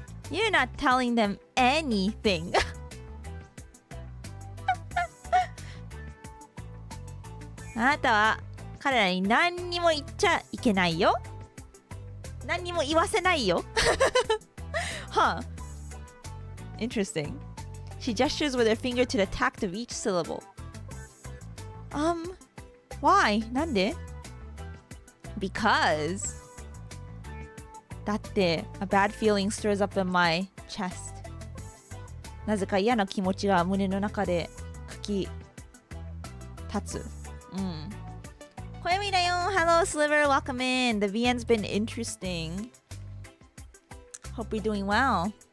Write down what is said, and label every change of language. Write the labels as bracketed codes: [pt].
[en] You're not telling them anything. [ja] あなたは彼らに何にも言っちゃいけないよ。何にも言わせないよ。 [en] Huh. Interesting. She gestures with her finger to the tact of each syllable. Why? [ja] なんで？ [en] Because. [ja] だって、 [en] a bad feeling stirs up in my [ja] chest なぜか嫌な気持ちが胸の中で吹き立つ。小指だよ。 [en] Hello, Sliver. Welcome in. The VN's been interesting. Hope you're doing well.